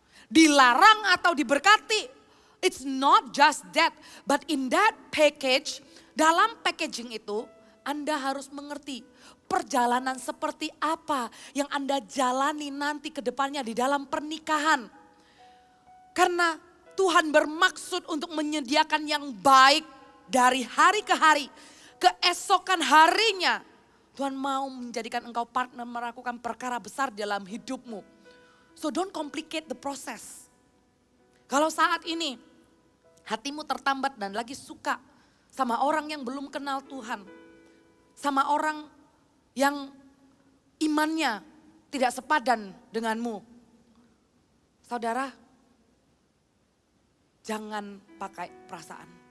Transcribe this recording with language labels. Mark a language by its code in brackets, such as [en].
[id] Dilarang atau diberkati. [en] It's not just that, but in that package, [id] dalam packaging itu Anda harus mengerti perjalanan seperti apa yang Anda jalani nanti ke depannya di dalam pernikahan. Karena Tuhan bermaksud untuk menyediakan yang baik dari hari ke hari. Keesokan harinya Tuhan mau menjadikan engkau partner melakukan perkara besar dalam hidupmu. [en] So don't complicate the process. [id] Kalau saat ini hatimu tertambat dan lagi suka sama orang yang belum kenal Tuhan. Sama orang yang imannya tidak sepadan denganmu. Saudara, jangan pakai perasaan.